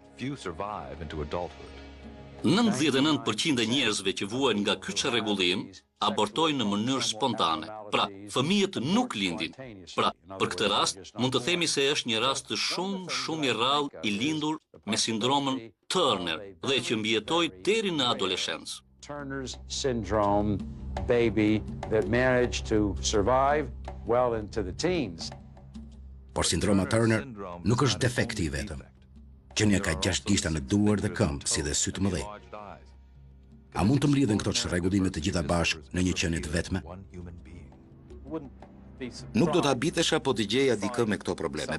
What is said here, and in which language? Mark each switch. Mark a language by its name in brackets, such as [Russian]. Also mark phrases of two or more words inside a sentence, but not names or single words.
[Albanian] 99% e njerëzve që vuajnë nga ky çrregullim abortojnë në mënyrë spontane. Pra, fëmijët nuk lindin. Pra, për këtë rast, mund të themi se është një rast të shumë i rrallë i lindur me sindromën Turner dhe që mbijetoi deri në adoleshencë. [English] Turner's syndrome baby that managed to survive well into the teens. [Albanian] Por sindroma Turner nuk është defekti i vetëm. Qenia ka 6 gishta në duar dhe këmbë, si dhe sy të mëdhenj. A mund të mlidhen këto çrregullime të gjitha bashkë në një qenie të vetme? Nuk do të habitesha po të gjeja dikë me këto probleme.